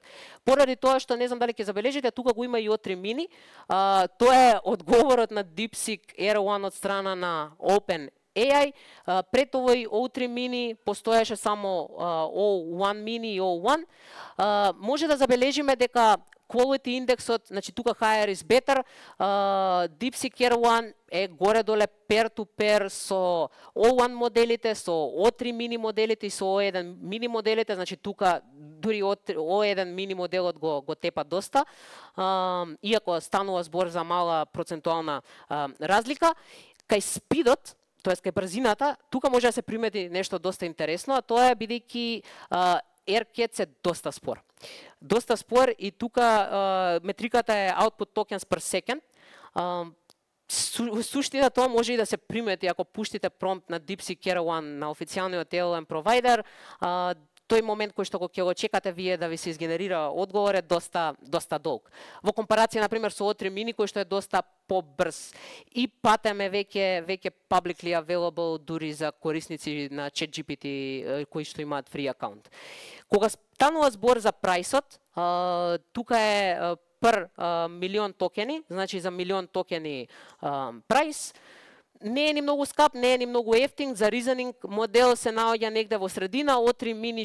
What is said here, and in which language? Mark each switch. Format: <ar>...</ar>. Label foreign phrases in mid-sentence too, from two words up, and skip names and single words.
<mk>Поради тоа што не знам дали ќе забележите, тука го има и O3 Mini. Тоа е одговорот на DeepSeek R1 од страна на OpenAI. Пред овој O3 Mini постоеше само O1 Mini и O1. Може да забележиме дека quality индексот, значи тука</mk> <en>higher is better,</en> <mk>DeepSeek R1 е горе-доле peer-to-peer со O1 моделите, со O3 mini моделите и со O1 mini моделите, значи тука дури O1 mini моделот го тепа доста, иако станува збор за мала процентуална разлика. Кај спидот, тоест кај брзината, тука може да се примети нешто доста интересно, а тоа е бидејќи Erkets е доста спор. Доста спор и тука метриката е</mk> <en>output tokens per second.</en> <mk>Суштина тоа може и да се примети ако пуштите промпт на DeepSeek R1 на официјалниот LLM провайдер. Тој момент кој што ќе го чекате вие да ви се изгенерира одговор е доста долг. Во компарација на пример со O3 Mini кој што е доста побрз и патеме веќе</mk> <en>publicly available</en> <mk>дури за корисници на ChatGPT кои што имаат free акаунт. Кога станува збор за прајсот, тука е per милион токени, значи за милион токени прајс. Не е ни многу скап, не е ни многу ефтин, за reasoning модел се наоѓа негде во средина, O3 Mini</mk>